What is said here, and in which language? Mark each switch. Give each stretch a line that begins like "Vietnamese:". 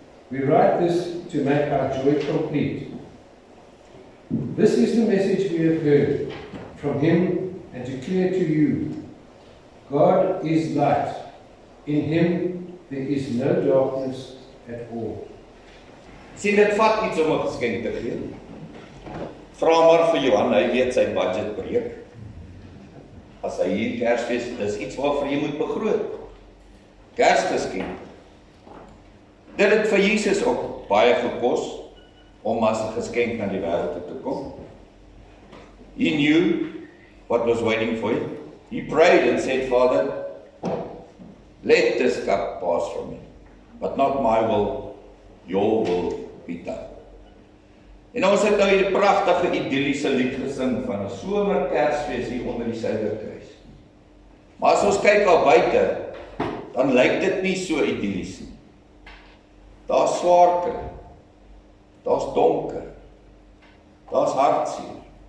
English: We write this to make our joy complete. This is the message we have heard from Him and declare to you. God is light. In Him there is no darkness at all.
Afrikaans: Sien, dit vat iets om 'n geskenk te gee. Vra maar vir Johan, hy weet sy budget breek. As hy hier Kersfees, dis iets waarvoor jy moet begroot. Kersgeskenk. Dit het vir Jesus ook baie gekos om as 'n geskenk na die wêreld toe te kom.
English: He knew what was waiting for him. He prayed and said, Father, let this cup pass from me, but not my will, your will be done.
Afrikaans: En ons het nou hierdie pragtige idilliese lied gesing van 'n somer Kersfees hier onder die Suiderkruis. Maar as ons kyk al buite, dan lyk dit nie so idillies nie. Daar's swaar kry, daar's donker, daar's hartseer.